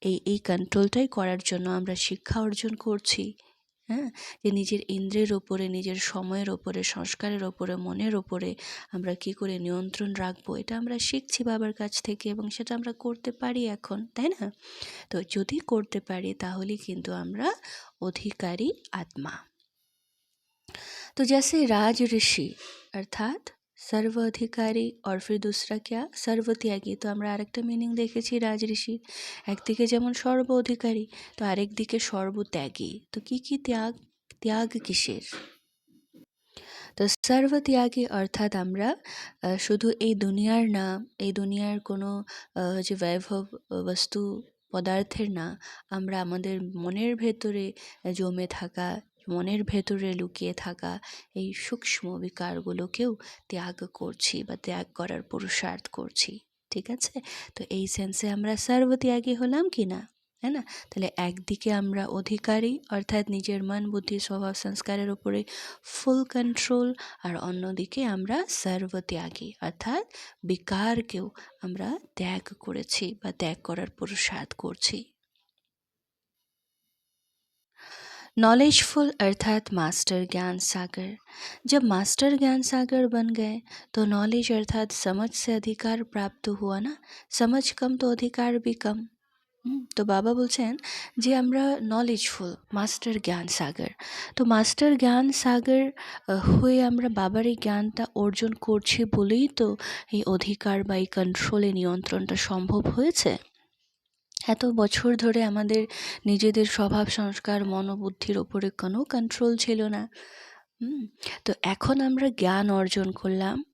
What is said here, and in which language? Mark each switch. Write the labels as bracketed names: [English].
[Bangla] এই কন্ট্রোলটাই করার জন্য আমরা শিক্ষা অর্জন করছি। হ্যাঁ, যে নিজের ইন্দ্রিয়ের ওপরে, নিজের সময়ের ওপরে, সংস্কারের ওপরে, মনের ওপরে আমরা কি করে নিয়ন্ত্রণ রাখবো, এটা আমরা শিখছি বাবার কাছ থেকে, এবং সেটা আমরা করতে পারি এখন, তাই না। তো যদি করতে পারি তাহলে কিন্তু আমরা অধিকারী আত্মা। [Hindi] तो जैसे राज ऋषि अर्थात सर्व अधिकारी और फिर दूसरा क्या, सर्वत्यागी। [Bangla] তো আমরা আরেকটা মিনিং দেখেছি রাজ ঋষির, একদিকে যেমন সর্ব অধিকারী, তো আরেক দিকে সর্বত্যাগী। তো কি ত্যাগ কিসের? তো সর্বত্যাগী অর্থাৎ আমরা শুধু এই দুনিয়ার না, এই দুনিয়ার কোনো যে বৈভব বস্তু পদার্থের না, আমরা আমাদের মনের ভেতরে জমে থাকা, মনের ভেতরে লুকিয়ে থাকা এই সূক্ষ্ম বিকারগুলোকেও ত্যাগ করছি বা ত্যাগ করার পুরুষার্থ করছি, ঠিক আছে। তো এই সেন্সে আমরা সর্বত্যাগী হলাম কি না, [Hindi] है ना। [Bangla] তাহলে একদিকে আমরা অধিকারী অর্থাৎ নিজের মন বুদ্ধি স্বভাব সংস্কারের উপরে ফুল কন্ট্রোল, আর অন্যদিকে আমরা সর্বত্যাগী অর্থাৎ বিকারকেও আমরা ত্যাগ করেছি বা ত্যাগ করার পুরুষার্থ করছি। [Hindi] नॉलेजफुल अर्थात मास्टर ज्ञान सागर। जब मास्टर ज्ञान सागर बन गए तो नॉलेज अर्थात समझ से अधिकार प्राप्त हुआ ना, समझ कम तो अधिकार भी कम। [Bangla] তো বাবা বলছেন যে আমরা নলেজফুল, মাস্টার জ্ঞান সাগর। তো মাস্টার জ্ঞান সাগর হয়ে আমরা বাবার এই জ্ঞানটা অর্জন করছি বলেই তো এই অধিকার বা এই কন্ট্রোলে নিয়ন্ত্রণটা সম্ভব হয়েছে। এত বছর ধরে আমাদের নিজেদের স্বভাব সংস্কার মনোবুদ্ধির ওপরে কোনো কন্ট্রোল ছিল না। তো এখন আমরা জ্ঞান অর্জন করলাম,